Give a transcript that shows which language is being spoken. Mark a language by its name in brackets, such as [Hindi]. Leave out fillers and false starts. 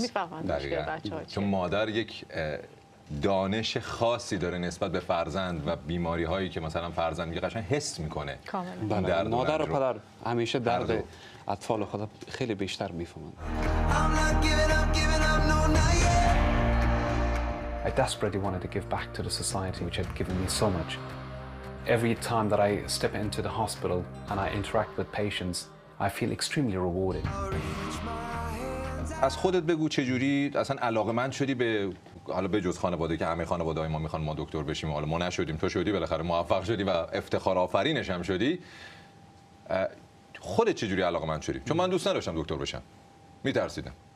[Persian] میفهمن چون مادر یک دانش خاصی داره نسبت به فرزند و بیماری هایی که مثلا فرزند میگه قشنگ حس میکنه. کاملا. مادر و پدر همیشه درد اطفال خود خیلی بیشتر میفهمن. [English] I desperately wanted to give back to the society which had given me so much. Every time that I step into the hospital and I interact with patients, I feel extremely rewarded. [Persian] از خودت بگو چجوری اصلا علاقه‌مند شدی به، حالا به جز خانواده که همه خانواده‌های ما میخوان ما دکتر بشیم، حالا ما نشدیم، تو شدی بالاخره موفق شدی و افتخار آفرینش هم شدی. خودت چجوری علاقه‌مند شدی؟ چون من دوست نداشتم دکتر بشم، میترسیدم.